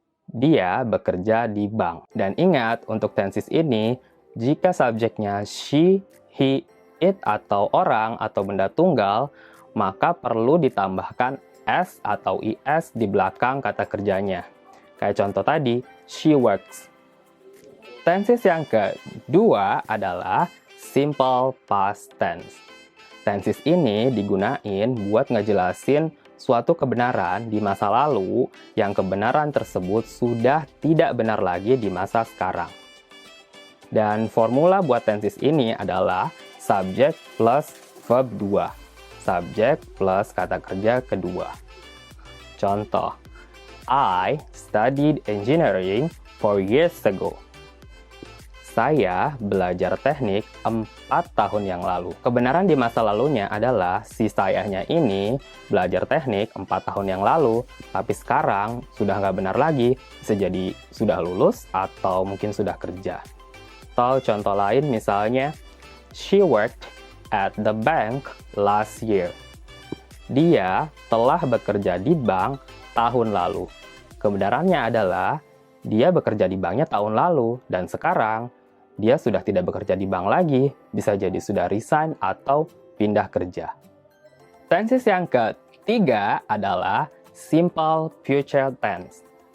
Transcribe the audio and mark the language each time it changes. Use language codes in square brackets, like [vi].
[id] Dia bekerja di bank. Dan ingat, untuk tenses ini, jika subjeknya she, he, it, atau orang atau benda tunggal, maka perlu ditambahkan s atau is di belakang kata kerjanya. Kayak contoh tadi, [en] she works. [id] Tenses yang kedua adalah simple past tense. Tenses ini digunain buat ngejelasin suatu kebenaran di masa lalu yang kebenaran tersebut sudah tidak benar lagi di masa sekarang. Dan formula buat tenses ini adalah subjek plus verb 2. Subjek plus kata kerja kedua. Contoh, [en] I studied engineering 4 years ago. [id] Saya belajar teknik 4 tahun yang lalu. Kebenaran di masa lalunya adalah si sayanya ini belajar teknik 4 tahun yang lalu, tapi sekarang sudah nggak benar lagi. Bisa jadi sudah lulus atau mungkin sudah kerja. Atau contoh lain misalnya, [en] she worked at the bank last year. [id] Dia telah bekerja di bank tahun lalu. Kebenarannya adalah dia bekerja di banknya tahun lalu dan sekarang dia sudah tidak bekerja di bank lagi, bisa jadi sudah resign atau pindah kerja. Tenses yang ketiga adalah simple future tense.